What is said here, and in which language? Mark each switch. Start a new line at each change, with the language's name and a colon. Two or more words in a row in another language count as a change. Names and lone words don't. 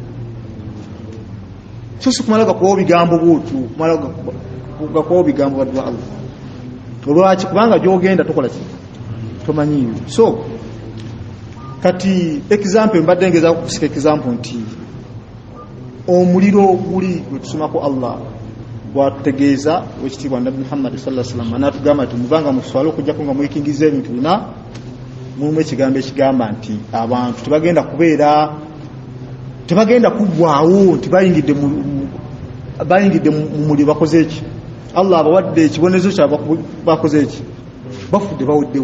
Ganda: So si kumala gakubawo bigambo bwotyo, kumala gakubawo bigambo baddu ba Allah. Olwaki? Kubanga gy'ogenda tokola ki? Tomanyiyo. So kati example mbadde ngeza kusika example nti omuliro guli wetusomako Allah bwatutegeeza wekitiibwa Nabi Muhammad
Arabic: صلى الله عليه وسلم
Ganda: n'atugamba nti muvanga muswala okujjako nga mwekingiza ebintu bina mulimu ekigambo ekigamba nti abantu tebagenda kuggwaawo nti bayingidde mu muliro bakoze eki. Allah abawadde ekibonezo kyabwe bakoze eki, bafudde bawuddewo.